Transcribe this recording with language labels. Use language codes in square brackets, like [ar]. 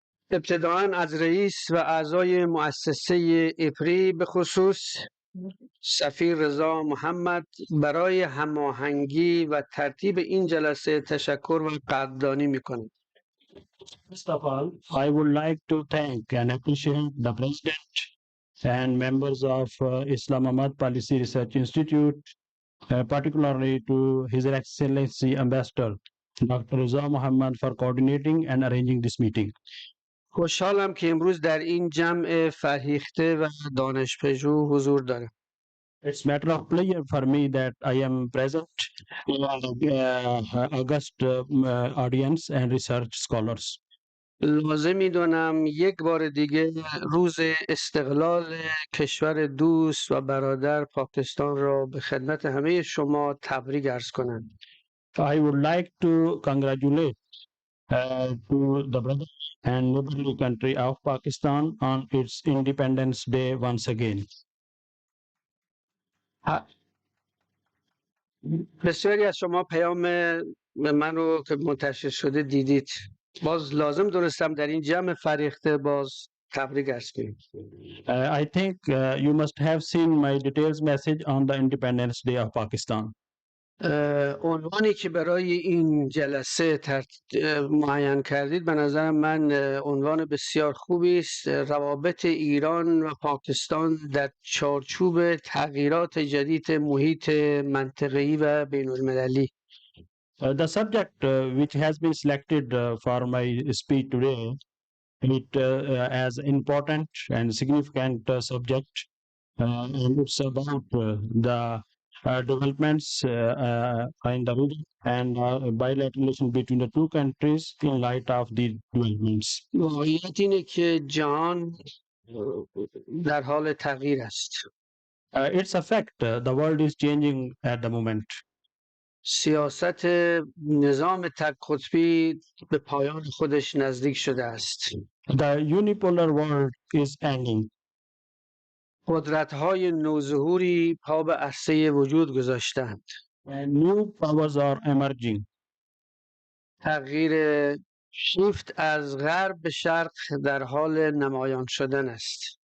[fa] ابتداعاً از رئیس و اعضای مؤسسه اپری به خصوص سفیر رضا محمد برای هماهنگی و ترتیب این جلسه تشکر و قدردانی می‌کنم. [en] First of all, I would like to thank and appreciate the President and members of Islamabad Policy Research Institute, particularly to His Excellency Ambassador Dr. Reza Muhammad for coordinating and arranging this meeting. [fa] خوشحالم که امروز در این جمع فرهیخته و دانشپژوه حضور دارم. [en] It's matter of pleasure for me that I am present in august audience and research scholars. [fa] لازم می‌دانم یک بار دیگه روز استقلال کشور دوست و برادر پاکستان را به خدمت همه شما تبریک عرض کنم. [en] I would like to congratulate to the brother and neighborly country of Pakistan on its Independence Day once again. [fa] بسیاری از شما پیام من رو که منتشر شده دیدید. باز لازم درستم در این جمع فریخته باز تبریک عرض کنیم. [en] I think you must have seen my details message on the Independence Day of Pakistan. [fa] عنوانی که برای این جلسه معین کردید به نظر من عنوان بسیار خوبی است. روابط ایران و پاکستان در چارچوب تغییرات جدید محیط منطقه‌ای و بین المللی. [en] The subject which has been selected for my speech today, it as important and significant subject, and it's about the developments in the region and bilateral relation between the two countries in light of the developments. [fa] واقعیت اینه که جهان در حال تغییر است. [en] It's a fact. The world is changing at the moment. [fa] سیاست نظام تک قطبی به پایان خودش نزدیک شده است. [en] The unipolar world is ending. [fa] قدرت‌های نوظهوری پا به عرصه وجود گذاشتند. [en] And new powers are emerging. [fa] تغییر شیفت از غرب به شرق در حال نمایان شدن است.